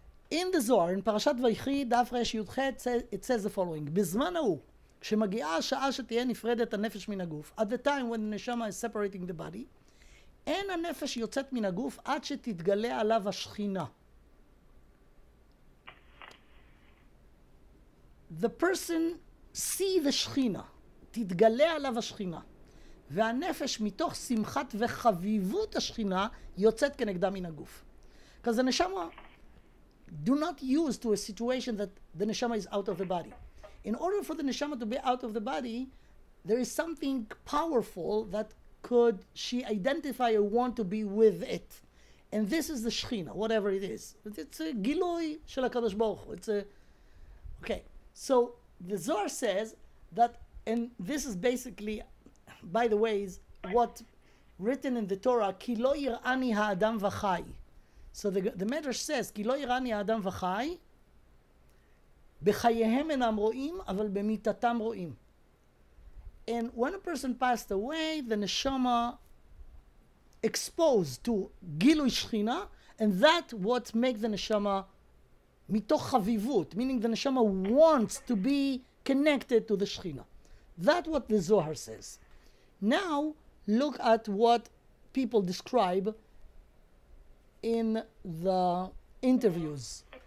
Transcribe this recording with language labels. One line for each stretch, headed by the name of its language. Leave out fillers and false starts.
English: In the Zohar, in Parashat Vayichi,
Hebrew: דף רי"ח,
English: it says the following:
Hebrew: בזמן ההוא, כשמגיעה השעה שתהיה נפרדת הנפש מן הגוף,
English: at the time when the Neshama is separating the body,
Hebrew: אין הנפש יוצאת מן הגוף עד שתתגלה עליו השכינה.
English: The person see the
Hebrew: שכינה, תתגלה עליו השכינה, והנפש מתוך שמחת וחביבות השכינה יוצאת כנגדה מן הגוף.
English: Because the Neshama do not use to a situation that the Neshama is out of the body. In order for the Neshama to be out of the body, there is something powerful that could she identify or want to be with it. And this is the Shechina, whatever it is. It's a Giloi shel HaKadosh Baruch Hu. It's a... Okay, so the Zohar says that, and this is basically, by the way, is what written in the Torah, Ki lo yir'ani ha'adam v'chai. So the Medrash says,
Hebrew: כי לא יראני האדם וחי, בחייהם אינם רואים, אבל במיתתם רואים.
English: And when a person passed away, the Neshama exposed to גילוי שכינה, and that what makes the Neshama
Hebrew: מתוך חביבות,
English: meaning the Neshama wants to be connected to the Shechina. That's what the Zohar says. Now, look at what people describe in the interviews.